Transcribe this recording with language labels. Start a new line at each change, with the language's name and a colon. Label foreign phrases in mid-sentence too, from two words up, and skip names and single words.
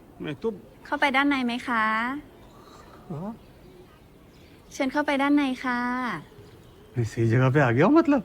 Hindi: मैं तो
Thai: เข้าไปด้านในไหมคะ เชิญเข้าไปด้านในค่ะ
Hindi: मैं सही जगह पे आ गया हूँ मतलब?